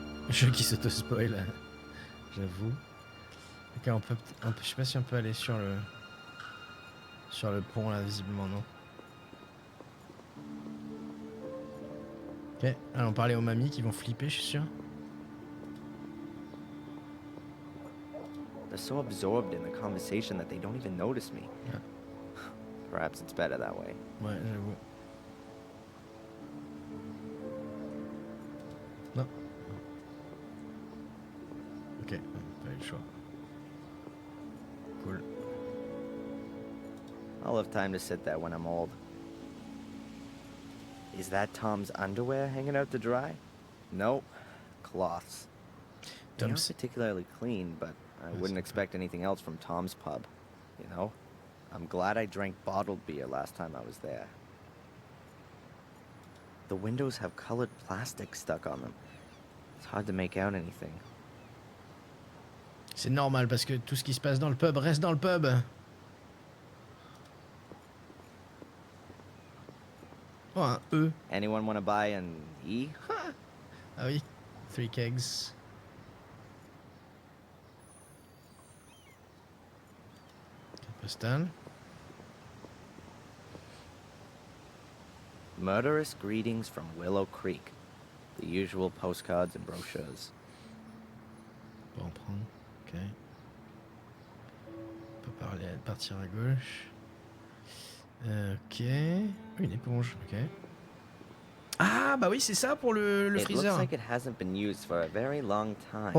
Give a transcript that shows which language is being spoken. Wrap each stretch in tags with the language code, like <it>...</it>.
<fr>Jeu qui s'auto-spoil, j'avoue. Ok, on peut... Je sais pas si on peut aller sur le... Sur le pont, là, visiblement, non. Ok, allons parler aux mamies qui vont flipper, je suis sûr.</fr> <en>They're so absorbed in the conversation that they don't even notice me. Yeah. Perhaps it's better that way.</en> <fr>Ouais, j'avoue. Non. Ok, pas eu le choix. Cool.</fr> <en>I'll have time to sit there when I'm old. Is that Tom's underwear hanging out to dry? Nope. Cloths. They aren't particularly clean, but I wouldn't expect anything else from Tom's pub. You know? I'm glad I drank bottled beer last time I was there. The windows have colored plastic stuck on them. It's hard to make out anything.</en> <fr>C'est normal parce que tout ce qui se passe dans le pub reste dans le pub. Oh, un E.</fr> <en>Anyone want to buy an E?</en> <fr>Ah oui, 3 kegs. Carte postale.</fr> <en>Murderous greetings from Willow Creek. The usual postcards and brochures.</en> <fr>On peut en prendre. Ok. On peut partir à gauche. Ok. Une éponge. Ok. Ah bah oui, c'est ça pour le</fr> <en>It freezer. looks like it hasn't been used for a very long time.</en>